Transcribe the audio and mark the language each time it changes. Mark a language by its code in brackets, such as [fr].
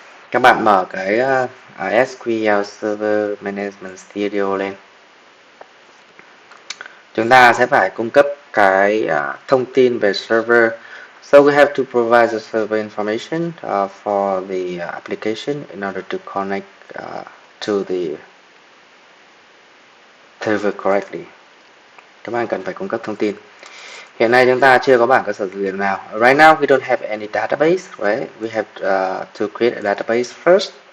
[vi] Các bạn mở cái SQL Server Management Studio lên. Chúng ta sẽ phải cung cấp cái thông tin về server. [en] So we have to provide the server information for the application in order to connect to the server correctly. [vi] Các bạn cần phải cung cấp thông tin. Hiện nay chúng ta chưa có bảng cơ sở dữ liệu nào. [en] Right now we don't have any database, right? We have to create a database first.